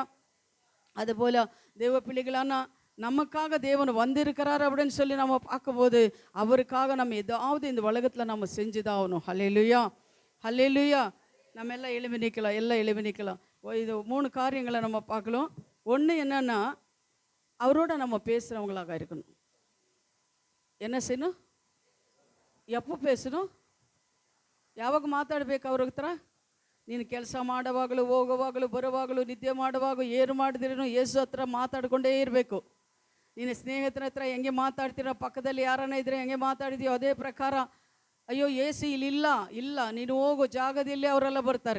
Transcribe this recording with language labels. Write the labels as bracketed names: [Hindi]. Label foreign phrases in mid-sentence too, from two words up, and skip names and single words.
[Tamil] அதுபோல் தேவ பிள்ளைகளான நமக்காக தேவன் வந்திருக்கிறார் அப்படின்னு சொல்லி நம்ம பார்க்கும்போது அவருக்காக நம்ம ஏதாவது இந்த உலகத்தில் நம்ம செஞ்சுதான் ஆகணும். ஹல்லேலூயா, ஹல்லேலூயா. நம்ம எல்லாம் எழுப்பி நிற்கலாம். இது 3 காரியங்களை நம்ம பார்க்கலாம். ஒன்று என்னன்னா, அவரோட நம்ம பேசுகிறவங்களாக இருக்கணும். என்ன செய்யணும்? எப்போ பேசணும்? [Kannada] ಯಾವಾಗ ಮಾತಾಡಬೇಕು ಅವ್ರ ಹತ್ರ? ನೀನು ಕೆಲಸ ಮಾಡುವಾಗಲೂ, ಹೋಗುವಾಗಲೂ, ಬರುವಾಗಲೂ, ನಿದ್ದೆ ಮಾಡುವಾಗ ಏನು ಮಾಡಿದ್ರೂ ಯೇಸು ಹತ್ರ ಮಾತಾಡ್ಕೊಂಡೇ ಇರಬೇಕು. ನೀನು ಸ್ನೇಹಿತರ ಹತ್ರ ಹೆಂಗೆ ಮಾತಾಡ್ತೀರೋ, ಪಕ್ಕದಲ್ಲಿ ಯಾರನ್ನ ಇದ್ರೆ ಹೆಂಗೆ ಮಾತಾಡಿದೆಯೋ ಅದೇ ಪ್ರಕಾರ. ಅಯ್ಯೋ ಯೇಸು ಇಲ್ಲ ನೀನು ಹೋಗೋ ಜಾಗದಲ್ಲಿ ಅವರೆಲ್ಲ ಬರ್ತಾರೆ.